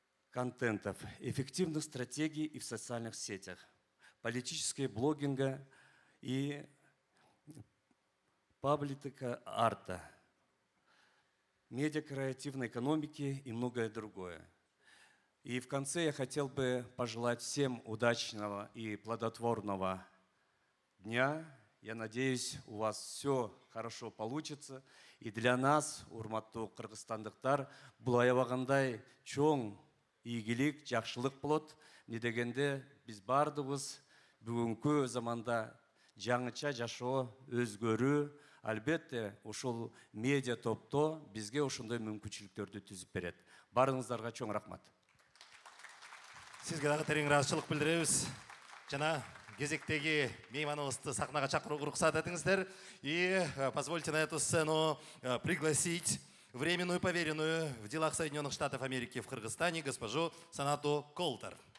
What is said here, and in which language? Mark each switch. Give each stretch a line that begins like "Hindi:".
Russian: контентов, эффективных стратегий и в социальных сетях, политического блогинга и паблика арта, медиа-креативной экономики и многое другое. И в конце я хотел бы пожелать всем удачного и плодотворного дня. Я надеюсь, у вас все хорошо получится. И для нас,
Kyrgyz: урматтуу кыргызстандыктар, бул аябагандай чоң ийгилик, жакшылык болот. Не дегенде биз баардыгыбыз бүгүнкү заманда жаңыча жашоо, өзгөрүү, албетте ушул медиа топто бизге ошондой мүмкүнчүлүктөрдү түзүп берет. Баарыңыздарга чоң рахмат. Сизге дагы терең ыраазычылык билдиребиз. Жана кезектеги мейманыбызды сахнага чакырууга уруксат этиңиздер.
Russian: И позвольте на эту сцену пригласить временную поверенную в делах Соединенных Штатов Америки в Кыргызстане госпожу Санату Колтер.